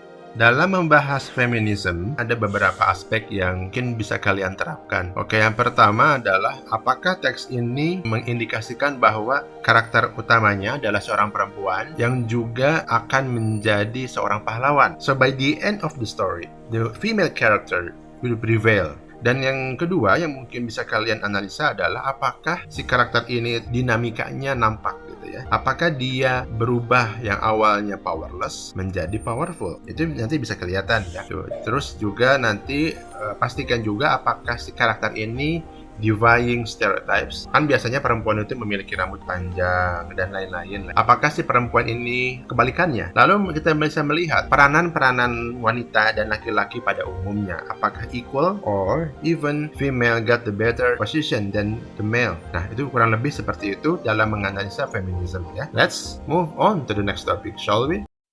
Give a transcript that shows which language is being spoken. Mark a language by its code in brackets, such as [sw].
[id] Dalam membahas feminisme, ada beberapa aspek yang mungkin bisa kalian terapkan. Oke, yang pertama adalah apakah teks ini mengindikasikan bahwa karakter utamanya adalah seorang perempuan yang juga akan menjadi seorang pahlawan. [en] So by the end of the story, the female character will prevail. [id] Dan yang kedua yang mungkin bisa kalian analisa adalah apakah si karakter ini dinamikanya nampak gitu ya. Apakah dia berubah yang awalnya [en] powerless [id] menjadi [en] powerful. [id] Itu nanti bisa kelihatan ya. Terus juga nanti pastikan juga apakah si karakter ini [en] defying stereotypes. [id] Kan biasanya perempuan itu memiliki rambut panjang dan lain-lain. Apakah si perempuan ini kebalikannya? Lalu kita bisa melihat peranan-peranan wanita dan laki-laki pada umumnya. Apakah [en] equal or even female got the better position than the male? [id] Nah, itu kurang lebih seperti itu dalam menganalisa feminisme ya. [en] Let's move on to the next topic, shall we?